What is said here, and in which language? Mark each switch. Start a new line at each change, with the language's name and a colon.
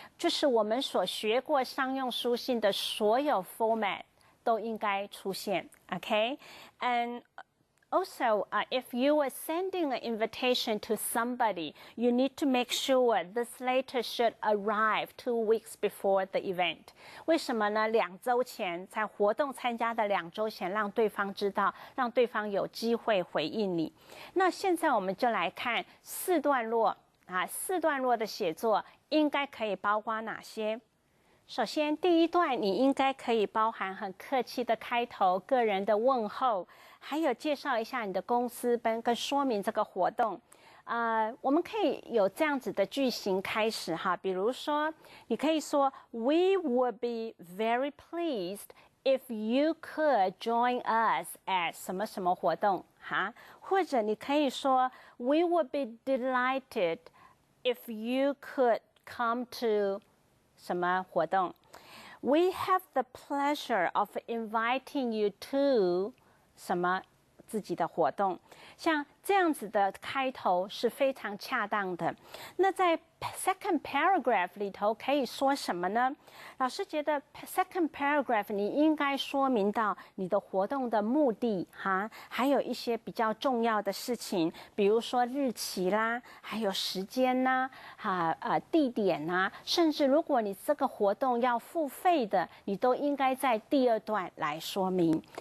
Chinese: 就是我们所学过商用书信的所有 format 都应该出现 ，OK?
English: And also, if you are sending an invitation to somebody, you need to make sure this letter should arrive 2 weeks before the event.
Chinese: 为什么呢？2周前，在活动参加的2周前，让对方知道，让对方有机会回应你。那现在我们就来看4段落4段落的写作应该可以包括哪些？首先，第1段你应该可以包含很客气的开头、个人的问候，还有介绍一下你的公司跟说明这个活动。我们可以有这样子的句型开始哈，比如说，你可以说
English: "We would be very pleased if you could join us at
Chinese: 什么什么活动哈，或者你可以说
English: "We would be delighted if you could come to
Chinese: 什么活动
English: We have the pleasure of inviting you to
Chinese: 什么自己的活动。像这样子的开头是非常恰当的。那在 second paragraph 里头可以说什么呢？老师觉得 second paragraph 你应该说明到你的活动的目的哈，还有一些比较重要的事情，比如说日期啦，还有时间啦，地点啦，甚至如果你这个活动要付费的，你都应该在第2段来说明。